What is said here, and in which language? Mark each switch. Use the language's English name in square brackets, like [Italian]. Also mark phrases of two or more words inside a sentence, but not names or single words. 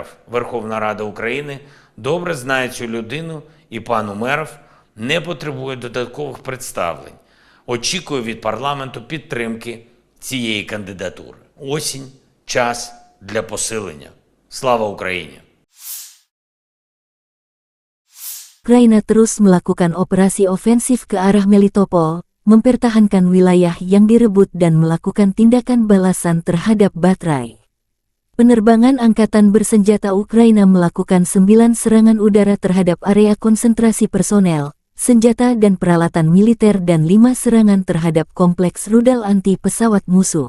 [Ukrainian] Верховна Рада України добре знає цю людину, і пан Умеров не потребує додаткових представлень. Очікую від парламенту підтримки цієї кандидатури. Осінь – час для посилення. Слава Україні! [Indonesian] Ukraina terus melakukan operasi ofensif ke arah Melitopol, mempertahankan wilayah yang direbut dan melakukan tindakan balasan terhadap Batraj. Penerbangan Angkatan Bersenjata Ukraina melakukan 9 serangan udara terhadap area konsentrasi personel, senjata dan peralatan militer dan 5 serangan terhadap kompleks rudal anti pesawat musuh.